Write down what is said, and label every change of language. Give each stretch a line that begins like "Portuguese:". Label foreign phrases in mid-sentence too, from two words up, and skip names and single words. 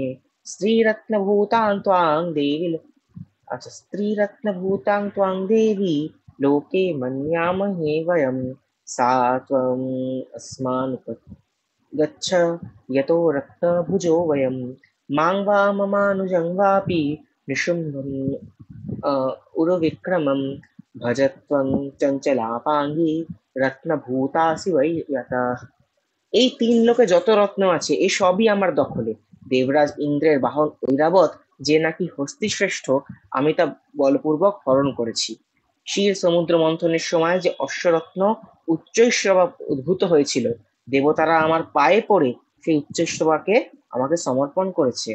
Sanskrit: स्त्रीरत्नभूतां त्वां देवी, अच्छा, स्त्रीरत्नभूतां त्वां देवी लोके मन्यामहे वयं, सा त्वम् अस्मानुपगच्छ यतो रत्नभुजो वयं। मां वा ममानुजं वापि निशुम्भं उरविक्रमं भज त्वं चञ्चलापाङ्गी रत्नभूतासि वै यतः।
Bangla: এই তিন লোকে যত রত্ন আছে এই সবই আমার দখলে। দেবরাজ ইন্দ্রের বাহন ঐরাবত, যে নাকি হস্তিশ্রেষ্ঠ, আমি তা বলপূর্বক হরণ করেছি। ক্ষীর সমুদ্র মন্থনের সময় যে অশ্বরত্ন উচ্চৈঃশ্রবা উদ্ভূত হয়েছিল, দেবতারা আমার পায়ে পড়ে সেই উচ্চৈঃশ্রবাকে আমাকে সমর্পণ করেছে।